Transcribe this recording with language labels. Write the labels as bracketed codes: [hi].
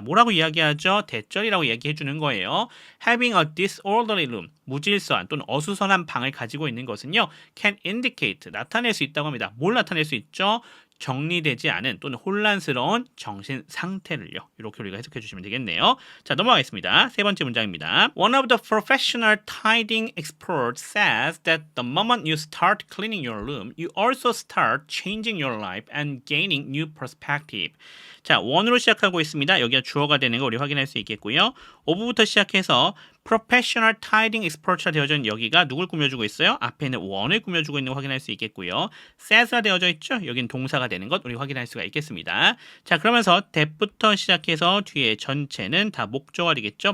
[ko] 뭐라고 이야기하죠? 대절이라고 얘기해주는 거예요. [en] having a disorderly room, [ko] 무질서한 또는 어수선한 방을 가지고 있는 것은요. [en] can indicate, [ko] 나타낼 수 있다고 합니다. 뭘 나타낼 수 있죠? 정리되지 않은 또는 혼란스러운 정신 상태를요. 이렇게 우리가 해석해 주시면 되겠네요. 자, 넘어가겠습니다. 세 번째 문장입니다. [en] One of the professional tidying experts says that the moment you start cleaning your room, you also start changing your life and gaining new perspective. [ko] 자, 원으로 시작하고 있습니다. 여기가 주어가 되는 거 우리 확인할 수 있겠고요. of부터 시작해서 professional tidying expert라 되어져 있는 여기가 누굴 꾸며주고 있어요? 앞에 있는 원을 꾸며주고 있는 거 확인할 수 있겠고요. says가 되어져 있죠? 여긴 동사가 되는 것 우리 확인할 수가 있겠습니다. 자, 그러면서 that부터 시작해서 뒤에 전체는 다 목적어가 되겠죠?